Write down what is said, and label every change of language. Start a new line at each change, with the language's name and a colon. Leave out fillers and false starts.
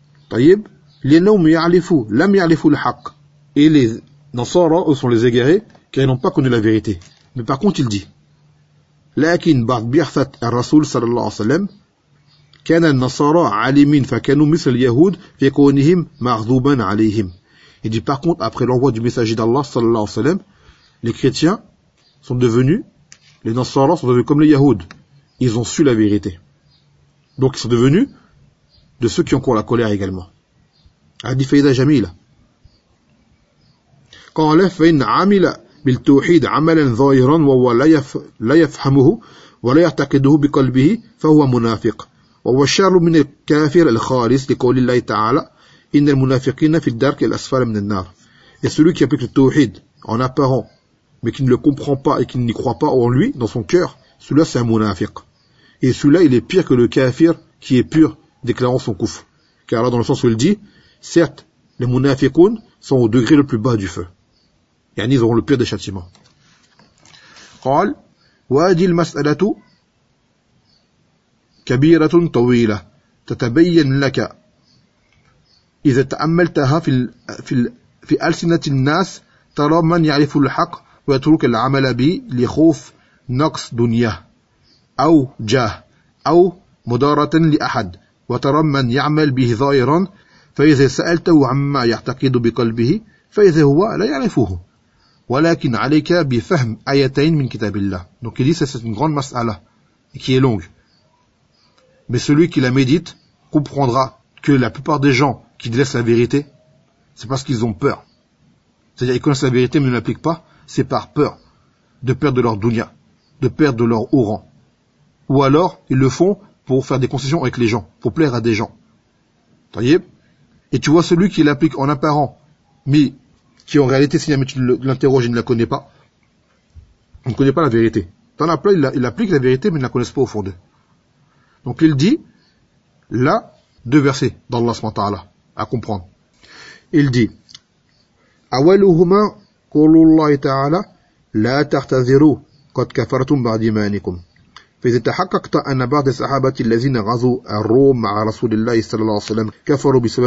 Arabic: طيب لأنهم يعرفوا لم يعرفوا الحق.
French: Et les Nasara sont les égarés car ils n'ont pas connu la vérité. Mais par contre, il dit,
Arabic: لكن بعد بعثة الرسول صلى الله عليه وسلم كان النصارى عالمين فكانوا مثل اليهود في كونهم مغضوبا عليهم.
French: Il dit par contre, après l'envoi du messager d'Allah
Arabic: صلى الله عليه وسلم,
French: les chrétiens sont devenus, les Nasara sont devenus comme les Yahoud. Ils ont su la vérité. Donc ils sont devenus de ceux qui ont encore la colère également.
Arabic: Hadith Faïda Jamila. قال فإن عمل بالتوحيد عملا ظاهرا وهو لا يفهمه ولا يعتقده بقلبه فهو منافق وهو الشر من الكافر الخالص لقول الله تعالى إن المنافقين في الدرك الأسفل من النار.
French: Et celui qui applique le tawhid en apparent, mais qui ne le comprend pas et qui n'y croit pas en lui, dans son cœur, celui-là c'est un munafiq. Et celui-là il est pire que le kafir qui est pur, déclarant son kufr. Car là, dans le sens où il dit, certes, les munafiqoun sont au degré le plus bas du feu. Et yani, ils auront le pire des châtiments.
Arabic: قال وهذه المسألة كبيرة طويلة تتبين لك إذا تأملتها في ألسنة الناس ترى من يعرف الحق ويترك العمل به لخوف نقص دنيا أو جاه أو مدارة لأحد وترى من يعمل به ظاهرا فإذا سألته عما يعتقد بقلبه فإذا هو لا يعرفه ولكن عليك بفهم آيتين من كتاب الله.
French: Donc il dit ça, c'est une grande masala qui est longue. Mais celui qui la médite comprendra que la plupart des gens qui délaissent la vérité, c'est parce qu'ils ont peur. C'est-à-dire ils connaissent la vérité mais ne l'appliquent pas, c'est par peur de perdre leur dunya, de perdre leur haut rang. Ou alors ils le font pour faire des concessions avec les gens, pour plaire à des gens. Voyez. Et tu vois celui qui l'applique en apparent, mais qui en réalité, si jamais tu l'interroges et ne la connais pas, On ne connaît pas la vérité. Dans la plaie, il applique la vérité, mais ne la connaissent pas au fond d'eux. Donc il dit, là, deux versets d'Allah SWT à comprendre. Il dit,
Arabic: أَوَلُهُمَا قُلُوا اللَّهِ تَعَالَى لَا تَعْتَذِرُوا قَدْ كَفَرْتُمْ بَعْدِ إِيمَانِكُمْ فإذا تحققت أن بعض الصحابة الذين غزوا الروم مع رسول الله صلى الله عليه وسلم كفروا